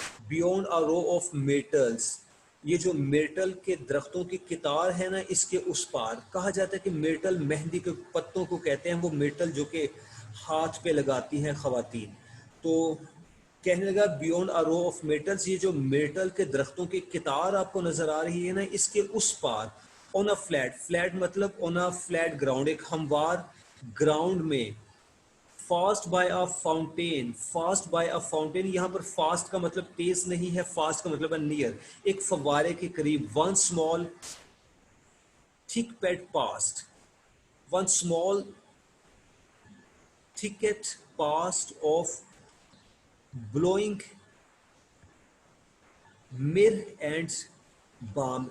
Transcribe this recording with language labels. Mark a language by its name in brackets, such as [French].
[English] beyond a row of myrtles، [Urdu] یہ جو مرٹل کے درختوں کی قطار ہے نا، اس کے اس پار. کہا جاتا ہے کہ مرٹل مہندی کے پتوں کو کہتے ہیں، وہ مرٹل جو کہ ہاتھ پہ لگاتی ہیں خواتین. تو کہنے لگا [English] beyond a row of myrtles، [Urdu] یہ جو مرٹل کے درختوں کی قطار آپ کو نظر آ رہی ہے نا، اس کے اس پار. [English] on a flat، flat مطلب on a flat ground، [Urdu] ایک ہموار گراؤنڈ میں. [English] Fast by a fountain. Fast by a fountain, [Urdu] یہاں پر فاسٹ کا مطلب تیز نہیں ہے، فاسٹ کا مطلب ہے نیئر، ایک فوارے کے قریب. [English] One small thicket past. One small thicket past of blowing myrrh and balm.